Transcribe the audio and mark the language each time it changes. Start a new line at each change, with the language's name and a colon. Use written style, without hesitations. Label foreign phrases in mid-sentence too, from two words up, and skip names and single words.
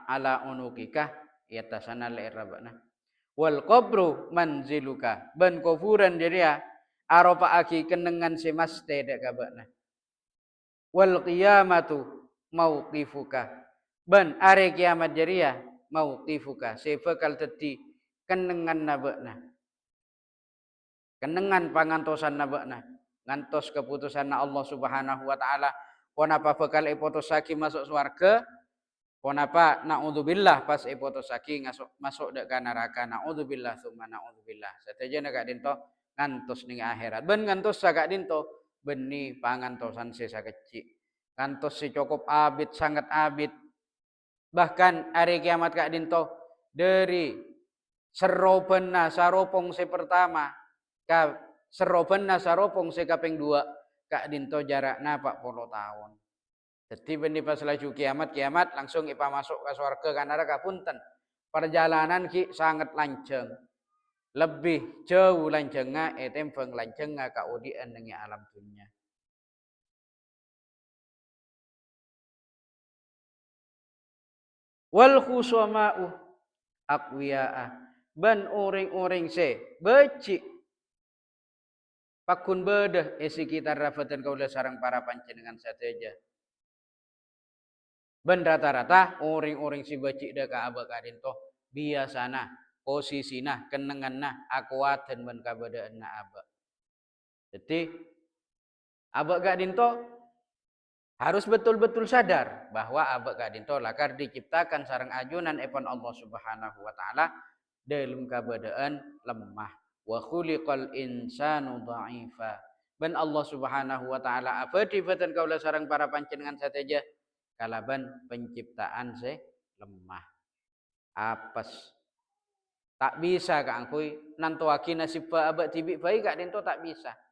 Arabic: ala unukika ya tasana le rabana wal qabru manziluka
Madurese: ben kufuran dia aropa aki kenengan si maste dek kabana
Arabic: wal qiyamatu mauqifuka
Madurese: ben are kiamat jaria mauqifuka se bakal dadi kenengan nabekna kenengan pangantosan nabekna ngantos keputusan Allah Subhanahu wa taala konapa bakal ipotosaki masuk surga konapa naudzubillah pas ipotosaki masuk dek neraka naudzubillah summa naudzubillah satejana gak dinto ngantos ning akhirat ben ngantos sagak dinto beni pangantosan sesa kecil ngantos si cukup abid sangat abid bahkan hari kiamat kak dinto dari serobenna saropong si pertama ka serobenna saropong si kaping dua kak dinto jarak napak 40 tahun jadi benih pas laju kiamat langsung ipa masuk ke surga kan neraka punten perjalanan ki sangat lanceng lebih jauh lancengnya tembang lancengnya kaudian dengan alam dunia
Arabic: wal khusuma'u aqwiya'a
Madurese: ban uring-uring se becik pakun bedah isi kita rafatan kaula sarang para panjenengan sateja ben rata-rata uring-uring si becik dah ka abak kadinto biasana posisina kenenganna akuatan ben kabadaanna abak jadi abak kadinto harus betul-betul
Indonesian: sadar bahwa
Madurese: abak kadinto lakar diciptakan sarang ajunan epon Allah Subhanahu wa taala
Indonesian: dalam keadaan lemah
Arabic: wa khuliqal insanu dha'ifa
Madurese: ben Allah Subhanahu wa taala abadi batan kaula sareng para panjenengan sateja kalaban penciptaan se lemah apes tak bisa kak angkui nantuaki nasib abak tibik baik kak dento tak bisa